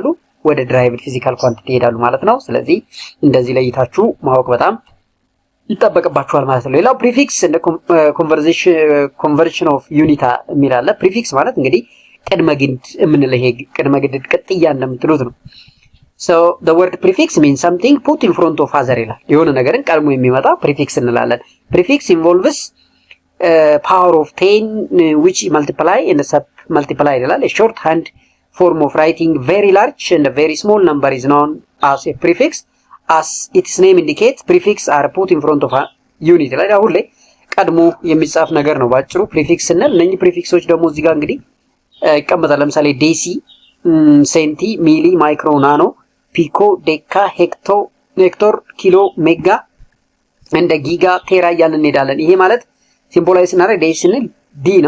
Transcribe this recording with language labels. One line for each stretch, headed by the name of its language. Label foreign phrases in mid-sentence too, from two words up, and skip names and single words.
Amharic: ወደ
English: derived physical quantity
Amharic: ይሄዳሉ ማለት ነው። ስለዚህ እንደዚህ ለይታችሁ ማወቅ በጣም ይጠበቅባችኋል ማለት ነው። ሌላው ፕሪፊክስ እንደ
English: conversion of
Amharic: ዩኒታ የሚል አለ። ፕሪፊክስ ማለት እንግዲህ ቅድመ ግድ የምንለው ይሄ ቅድመ ግድ ቅጥያ እንደምትሉት ነው።
English: so the word prefix means something put in front of other
Amharic: ይላል። የሆነ ነገርን ቀድሞ የሚመጣ ፕሪፊክስ እንላለን።
English: prefix involves power of 10 which multiply and sub multiply
Amharic: ይላል።
English: a short hand form of writing very large and a very small number is known as a prefix. as its name indicates prefix are put in front of a unit
Amharic: ይላል። አሁን ላይ ቀድሞ የሚጻፍ ነገር ነው ባጭሩ ፕሪፊክስ ስንል። እነኚህ ፕሪፊክሶች ደግሞ እዚህ ጋር እንግዲህ ይቀመጣል። ለምሳሌ ዴሲ፣ ሴንቲ፣ ሚሊ፣ ማይክሮ፣ ናኖ፣ ፒኮ፣ ዴካ፣ ሄክቶር፣ ኪሎ፣ ሜጋ እንደ ጊጋ፣ ቴራ እያልን እንሄዳለን። ይሄ ማለት ሲምቦላይዝ ስናደርግ ዴሲ ስንል ዲ ነው።